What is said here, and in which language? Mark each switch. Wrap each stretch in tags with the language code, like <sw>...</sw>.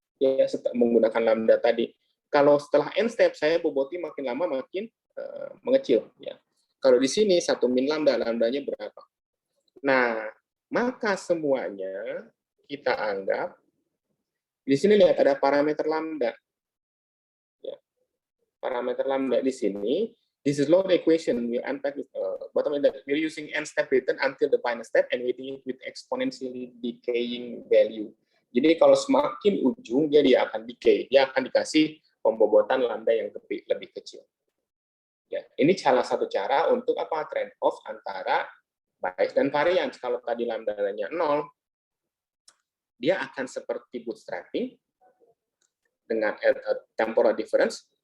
<id>Ya, menggunakan lambda tadi. Kalau setelah n step, saya boboti makin lama makin mengecil. Ya. Kalau di sini 1 min lambda, lambdanya berapa? Nah, maka semuanya kita anggap, di sini lihat ada parameter lambda. Ya. Parameter lambda di sini,</id> <en>this is Lord equation we unpack with bottom line that we're using n step return until the final step and weighting it with exponentially decaying value.</en> <id>Jadi kalau semakin ujung dia akan decay, dia akan dikasih pembobotan lambda yang lebih kecil. Ya, ini salah satu cara untuk apa? Trade off antara bias dan variance. Kalau tadi lambdanya 0, dia akan seperti bootstrapping dengan temporal difference.</id>